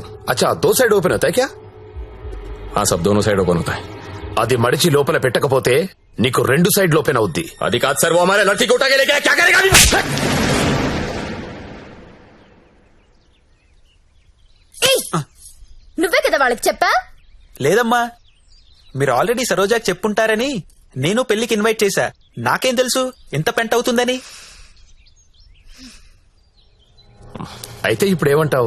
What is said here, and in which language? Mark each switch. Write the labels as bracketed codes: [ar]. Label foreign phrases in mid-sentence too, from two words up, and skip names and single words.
[hi] अच्छा, 2 साइड ओपन होता है क्या? हाँ सब दोनों साइड ओपन होता है. [te] అది మడిచి లోపల పెట్టకపోతే నీకు 2 [en] side open [te] అవుద్ది. అది కాదు సార్, [hi] वो हमारे लड़की को उठा के लेके क्या करेगा अभी? [te] నువ్వే కదా వాళ్ళకి చెప్పా. లేదమ్మా, మీరు ఆల్రెడీ సరోజాకి చెప్పుంటారని నేను పెళ్లికి ఇన్వైట్ చేశా. నాకేం తెలుసు ఎంత పెంట అవుతుందని. అయితే ఇప్పుడు ఏమంటావు?